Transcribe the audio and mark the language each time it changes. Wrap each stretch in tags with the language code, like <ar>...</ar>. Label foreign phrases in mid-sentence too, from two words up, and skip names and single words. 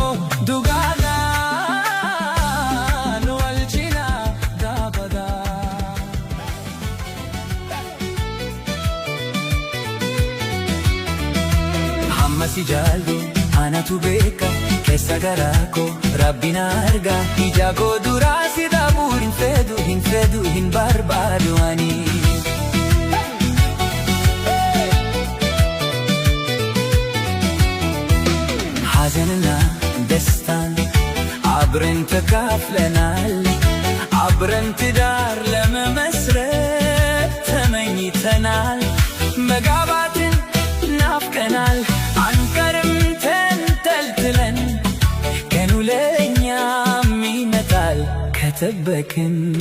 <om>dugalan walchina dabada Hamma si jaallu anatu beeka keessa garaako rabbina arga ija koo duraa si dhabuu hin fedhu hin barbaadu ani</om> <am>ሐዘንና ደስታን አብረን ተካፍለናል አብረን ትዳር ለመመስረት ተመኝተናል መጋባትን ናፍቀናል አንቀርም ተንጠልጥለን ቀኑ ለእኛም ይመጣል ከጠበቅን</am>